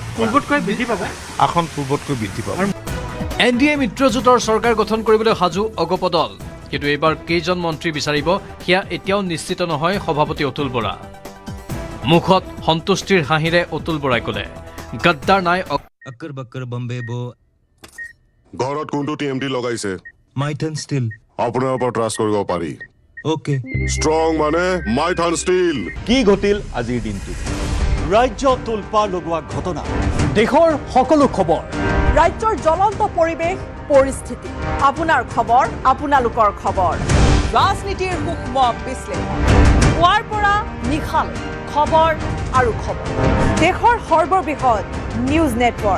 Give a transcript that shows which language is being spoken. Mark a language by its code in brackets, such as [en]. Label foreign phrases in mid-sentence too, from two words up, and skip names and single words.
[as] পূৰ্বতকৈ বৃদ্ধি পাব আসন পূৰ্বতকৈ বৃদ্ধি পাব এনডিএ মিত্ৰজোঁটৰ চৰকাৰ গঠন কৰিবলৈ সাজু অগপ দল কিন্তু এইবাৰ কেইজন মন্ত্ৰী বিচাৰিব সেয়া এতিয়াও নিশ্চিত নহয় সভাপতি অতুল বৰা মুখত সন্তুষ্টিৰ হাঁহিৰে অতুল বৰাই ক'লে গদ্দাৰ নাই [hi] अक्कर बक्कर बम्बे बो [as] ঘৰত কোনটো টিএমটি লগাইছে माइथन स्टील আপোনাৰ ওপৰত ট্ৰাষ্ট কৰিব পাৰি ओके ষ্ট্ৰং মানে মাইথান ষ্টীল কি ঘটিল আজিৰ দিনটো ৰাজ্য তোলপাৰ লগোৱা ঘটনা দেশৰ সকলো খবৰ ৰাজ্যৰ জ্বলন্ত পৰিৱেশ পৰিস্থিতি আপোনাৰ খবৰ আপোনালোকৰ খবৰ ৰাজনীতিৰ সূক্ষ্ম বিশ্লেষণ পুৱাৰ পৰা নিশালৈ খবৰ আৰু খবৰ দেশৰ সৰ্ববৃহৎ নিউজ নেটৱৰ্ক